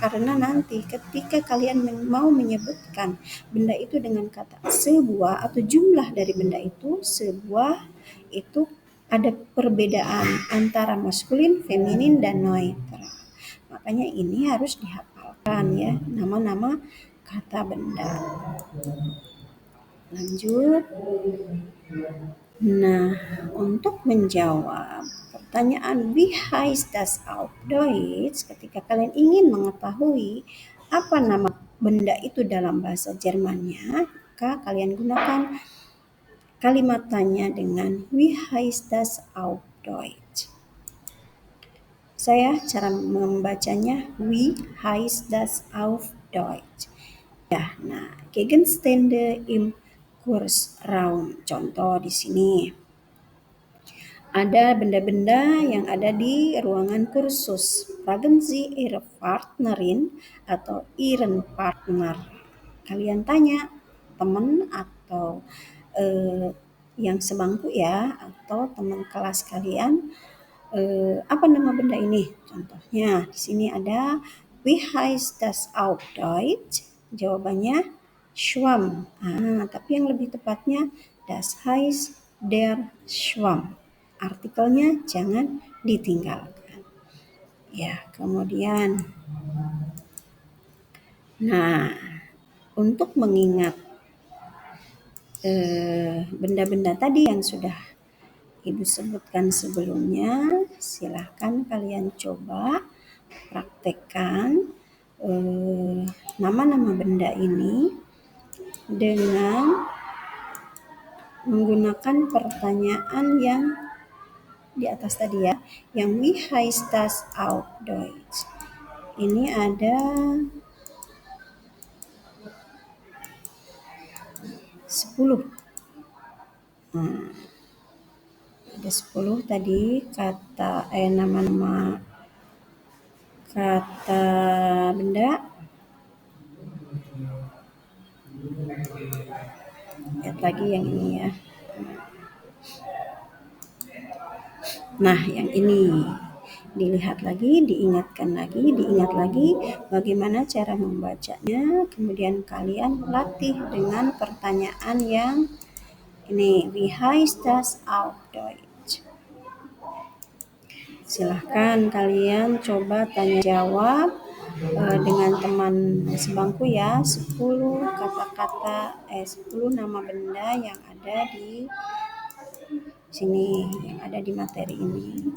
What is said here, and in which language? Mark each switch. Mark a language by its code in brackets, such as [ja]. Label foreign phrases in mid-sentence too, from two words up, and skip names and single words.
[id] Karena nanti ketika kalian mau menyebutkan benda itu dengan kata sebuah atau jumlah dari benda itu, sebuah itu ada perbedaan antara maskulin, feminin, dan neutral. Makanya ini harus dihafalkan ya, nama-nama kata benda. Lanjut. Nah, untuk menjawab pertanyaan [de] wie heißt das auf Deutsch, [id] ketika kalian ingin mengetahui apa nama benda itu dalam bahasa Jermannya, maka kalian gunakan kalimat tanya dengan [de] wie heißt das auf Deutsch. [id] Saya cara membacanya [de] wie heißt das auf Deutsch. [id] Ya, nah, [de] Gegenstände im Kursraum. [id] Contoh di sini. Ada benda-benda yang ada di ruangan kursus. [de] Fragen Sie Ihre Partnerin atau Ihren Partner. [id] Kalian tanya teman atau yang sebangku ya atau teman kelas kalian, apa nama benda ini? Contohnya di sini ada [de] wie heißt das auf Deutsch? [id] Jawabannya Schwamm. Tapi yang lebih tepatnya [de] das heißt der Schwamm. [id] Artikelnya jangan ditinggalkan. Ya, kemudian nah, untuk mengingat benda-benda tadi yang sudah Ibu sebutkan sebelumnya, silahkan kalian coba praktekkan nama-nama benda ini dengan menggunakan pertanyaan yang di atas tadi ya, yang [de] wie heißt das auf Deutsch. [id] Ini ada 10. Ada 10 tadi kata nama-nama kata benda. Lihat lagi yang ini ya. Nah, yang ini dilihat lagi, diingat lagi bagaimana cara membacanya. Kemudian kalian latih dengan pertanyaan yang ini, [de] wie heißt das auf Deutsch? [id] Silahkan kalian coba tanya jawab dengan teman sebangku ya, 10 kata-kata 10 nama benda yang ada di sini, yang ada di materi ini.